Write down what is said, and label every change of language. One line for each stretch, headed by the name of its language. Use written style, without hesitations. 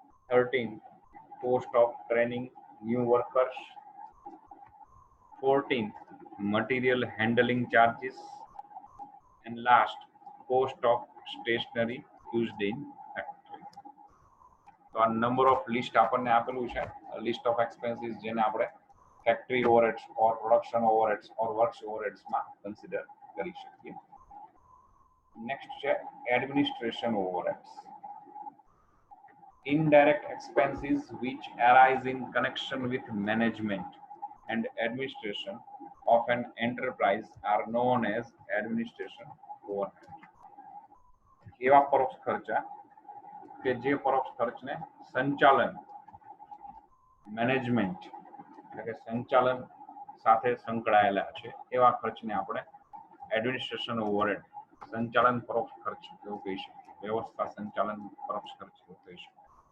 English: 13, cost of training new workers. 14, material handling charges. And last, cost of stationery used in factory.
Gujarati: તો આ number of list આપણને આપેલું છે, list of expenses જેને આપણે factory overheads ઓર production overheads ઓર works ઓવરહેડ્સમાં consider કરી શકીએ. Next છે administration overheads.
English: Indirect expenses which arise in connection with management and administration of an enterprise are known as administration overhead.
Gujarati: એવા પરોક્ષ ખર્ચા કે જે પરોક્ષ ખર્ચને સંચાલન, મેનેજમેન્ટ એટલે કે સંચાલન સાથે સંકળાયેલા છે એવા ખર્ચને આપણે એડમિનિસ્ટ્રેશન ઓવરહેડ, સંચાલન પરોક્ષ ખર્ચ એવું કહી શકીએ, વ્યવસ્થા સંચાલન પરોક્ષ ખર્ચ એવું કહી શકીએ.